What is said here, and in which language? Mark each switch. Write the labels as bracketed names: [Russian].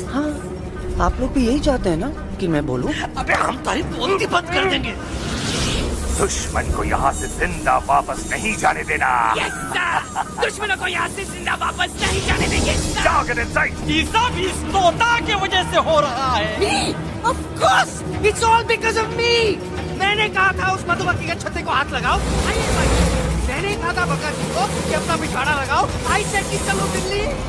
[Hindi] हाँ, आप लोग भी यही चाहते हैं ना कि मैं बोलूं? अबे हम तारी बोलती बंद कर देंगे। दुश्मन को यहाँ से जिंदा वापस नहीं जाने देना। दुश्मनों को यहाँ से जिंदा वापस नहीं जाने देंगे। ये सब इस तोता की वजह से हो रहा है। [English] Me? Of course, it's all because of me. [Hindi] मैंने कहा था उस मधुमक्खी के छत्ते को हाथ लगाओ। मैंने कहा था बका जी को कि अपना पिछवाड़ा लगाओ। [English] I said [Hindi] कि चलो दिल्ली।